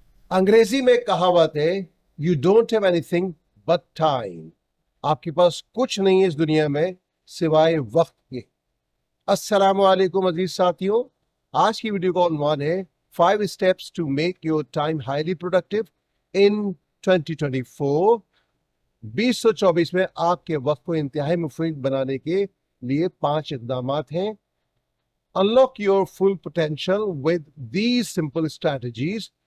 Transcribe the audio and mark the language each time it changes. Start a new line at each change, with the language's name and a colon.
Urdu: انگریزی میں کہاوت ہے
English: You don't have anything but time.
Urdu: آپ کے پاس کچھ نہیں ہے اس دنیا میں سوائے وقت کے. السلام علیکم عزیز ساتھیوں. آج کی ویڈیو کا عنوان ہے
English: 5 steps to make your time highly productive in 2024.
Urdu: 2024 میں آپ کے وقت کو انتہائی مفید بنانے کے لیے 5 اقدامات ہیں.
English: Unlock your full potential with these simple strategies.